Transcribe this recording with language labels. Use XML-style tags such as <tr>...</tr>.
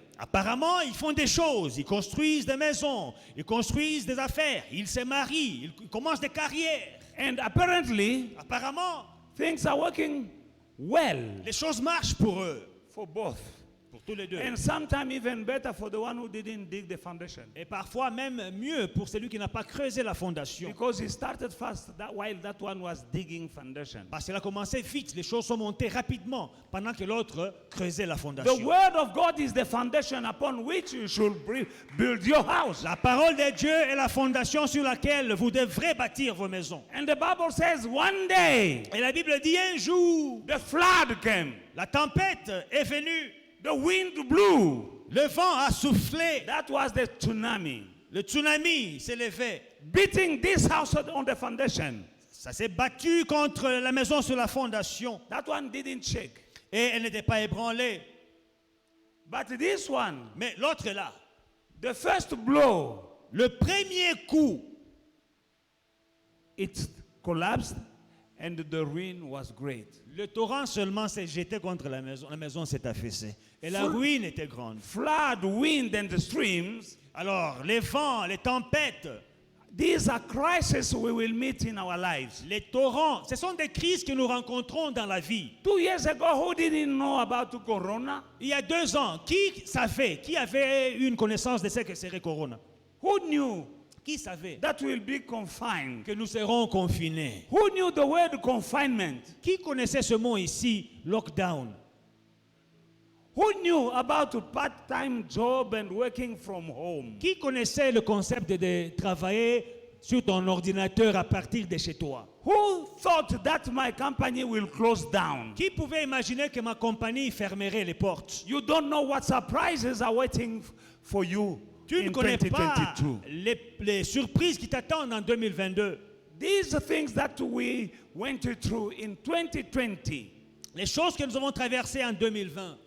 <fr>Apparemment, ils font des choses, ils construisent des maisons, ils construisent des affaires, ils se marient, ils commencent des carrières.</fr> <en>And apparently,</en> <fr>Apparemment,</fr> <en>things are working well</en> <fr>les choses marchent pour eux,</fr> <en>for both.</en> <fr>pour tous les deux.</fr> <en>And sometimes even better for the one who didn't dig the foundation.</en> <fr>Et parfois même mieux pour celui qui n'a pas creusé la fondation.</fr> <en>Because he started fast while that one was digging foundation.</en> <fr>Parce qu'il a commencé vite, les choses sont montées rapidement pendant que l'autre creusait la</fr> <en>The</en> <fr>fondation.</fr> <en>word of God is the foundation upon which you should build your house.</en> <fr>La parole de Dieu est la fondation sur laquelle vous devrez bâtir vos maisons.</fr> <en>And the Bible says one day</en> <fr>Et la Bible dit un jour,</fr> <en>the flood came.</en> <fr>la tempête est venue,</fr> <en>The wind blew.</en> <fr>le vent a soufflé,</fr> <en>That was the tsunami.</en> <fr>le tsunami s'est levé.</fr> <en>Beating this house on the foundation.</en> <fr>Ça s'est battu contre la maison sur la fondation</fr> <en>That one didn't shake.</en> <fr>et elle n'était pas ébranlée.</fr> <en>But this one,</en> <fr>Mais l'autre est là.</fr> <en>the first blow,</en> <fr>Le premier coup,</fr> <en>it collapsed and the ruin was great.</en> <fr>le torrent seulement s'est jeté contre la maison s'est affaissée. Et la ruine était grande.</fr> <en>Flood, wind, and the streams,</en> <fr>Alors, les vents, les tempêtes,</fr> <en>these are crises we will meet in our lives.</en> <fr>les torrents, ce sont des crises que nous rencontrons dans la vie.</fr> <en>2 years ago, who didn't know about Corona?</en> <fr>Il y a 2 ans, qui avait une connaissance de ce que serait Corona?</fr> <en>Who knew?</en> <fr>Qui savait</fr> <en>that we'll be confined?</en> <fr>que nous serons confinés?</fr> <en>Who knew the word confinement?</en> <fr>Qui connaissait ce mot ici, lockdown?</fr> <en>Who knew about a part-time job and working from home?</en> <fr>Qui connaissait le concept de travailler sur ton ordinateur à partir de chez toi?</fr> <en>Who thought that my company will close down?</en> <fr>Qui pouvait imaginer que ma compagnie fermerait les portes?</fr> <en>You don't know what surprises are waiting for you</en> <fr>Tu ne</fr> <en>in</en> <fr>connais pas</fr> <en>2022.</en> <fr>les surprises qui t'attendent en 2022.</fr> <en>These are things that we went through in 2020.</en> <fr>Les choses que nous avons traversées en 2020.</fr>